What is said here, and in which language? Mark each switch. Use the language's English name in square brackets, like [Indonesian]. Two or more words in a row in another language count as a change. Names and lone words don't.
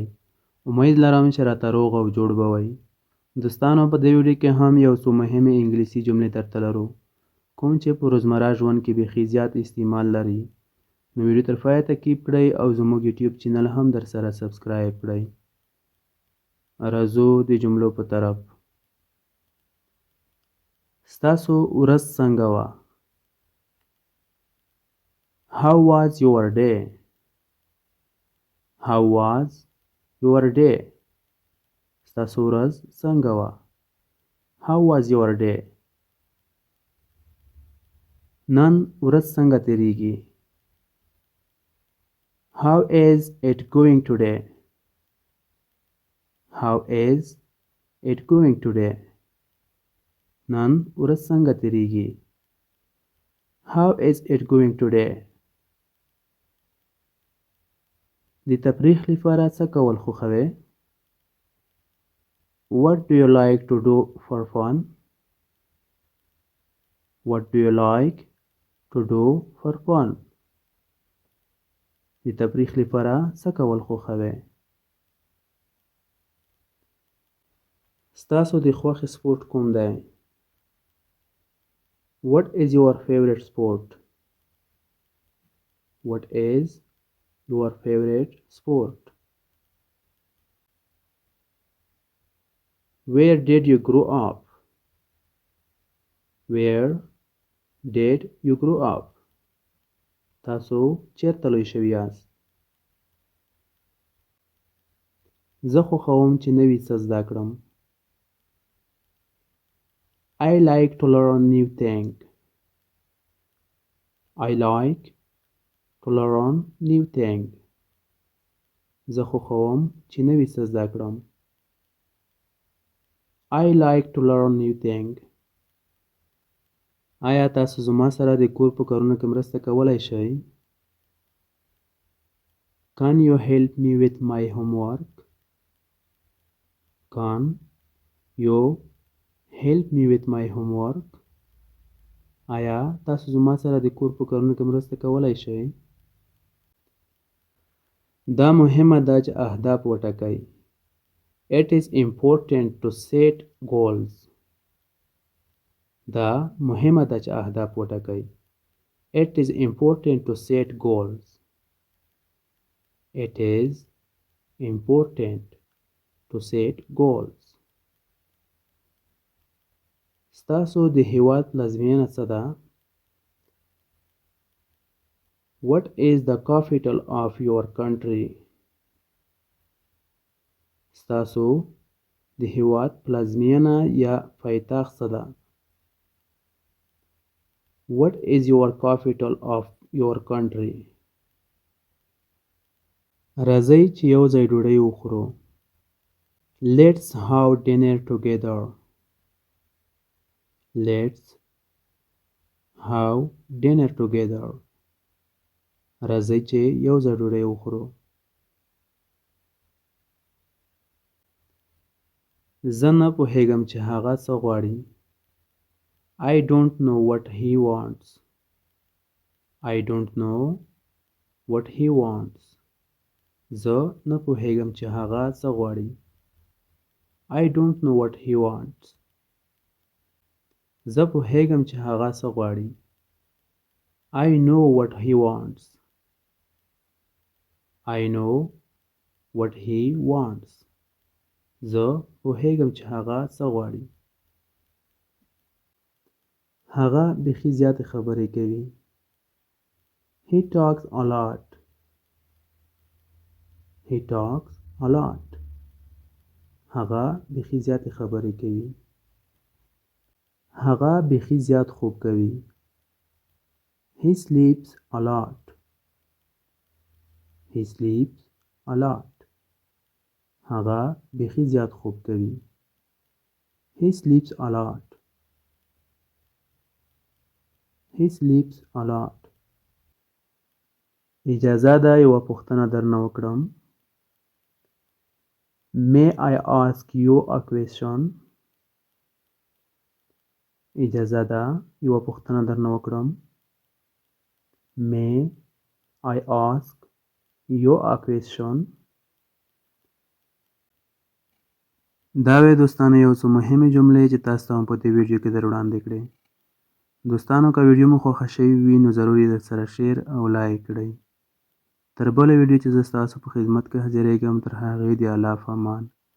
[Pashto] امید لرم چې راته روغ او جوړ به وئ. دوستانو، په دې ویډیو کې هم یو څو مهمې انګلیسي جملې درته لرو، کوم چې په روزمره ژوند کې بیخي زیات استعمال لري. نو ویډیو تر پایه تعقیب کړئ او زموږ یوټیوب چینل هم درسره سبسکرایب کړئ. راځو د جملو په طرف. ستاسو ورځ څنګه وه؟ [English] How was your day? How was your day? [Pashto] ستاسو ورځ څنګه وه؟ [English] How was your day? [Pashto] نن ورځ څنګه تیریږي؟ [English] How is it going today? How is it going today? [Pashto] نن ورځ څنګه تیریږي؟ [English] How is it going today? [Pashto] د تفریح لپاره څه کول خوښوئ؟ [English] What do you like to do for fun? What do you like to do for fun? [Pashto] د تفریح لپاره څه کول خوښوئ؟ ستاسو د خوښې سپورت کوم دی؟ [English] What is your favorite sport? What is your favorite sport? Where did you grow up? Where did you grow up? [Pashto] تاسو چیرته لوی شوي یاست؟ زه خوښوم چې نوي څه زده کړم. [English] I like to learn new things. I like to learn new things. [Pashto] زه خوښوم چې نوي څه زده کړم. [English] I like to learn new things. [Pashto] آیا تاسو زما سره د کور په کارونو کې مرسته کولی شئ؟ [English] Can you help me with my homework? Can you help me with my homework? [Pashto] آیا تاسو زما سره د کور په کارونو کې مرسته کولی شئ؟ دا مهمه ده چې اهداف وټاکئ. [English] It is important to set goals. [Pashto] دا مهمه ده چې اهداف وټاکئ. [English] It is important to set goals. It is important to set goals. [Pashto] ستاسو د هېواد پلازمینه څه ده؟ [English] What is the capital of your country? [Pashto] ستاسو د هېواد پلازمینه یا پایتخت څه ده؟ [English] What is your capital of your country? [Pashto] راځئ چې یو ځای ډوډۍ وخورو. [English] Let's have dinner together. Let's have dinner together. [Pashto] راځئ چې یو ځای ډوډۍ وخورو. زه نه پوهیږم چې هغه څه غواړي. [English] I don't know what he wants. I don't know what he wants. [Pashto] زه نه پوهیږم چې هغه څه غواړي. [English] I don't know what he wants. [Pashto] زه پوهیږم چې هغه څه غواړي. [English] I know what he wants. I know what he wants. [Pashto] زه پوهیږم چې هغه څه غواړي. هغه بیخي زیاتې خبرې کوي. [English] He talks a lot. He talks a lot. [Pashto] هغه بیخي زیاتې خبرې کوي. هغه بیخي زیات خوب کوي. [English] He sleeps a lot. He sleeps a lot. [Pashto] هغه بیخي زیات خوب کوي. [English] He sleeps a lot. He sleeps a lot. [Pashto] اجازه ده یوه پوښتنه درنه وکړم. [English] May I ask you a question? [Pashto] اجازه ده یوه پوښتنه درنه وکړم. [English] May I ask you a question? [Pashto] دا وې دوستانو یو څه مهمې جملې چې تاسو ته هم په دې ویډیو کې در وړاندې کړې. دوستانو که ویډیو مو خوښه شوې وي نو ضروري در سره شیر او لایک کړئ. تر بله ویډیو چې زه ستاسو په خدمت کې حاضرېږم تر هغې د الله په امان.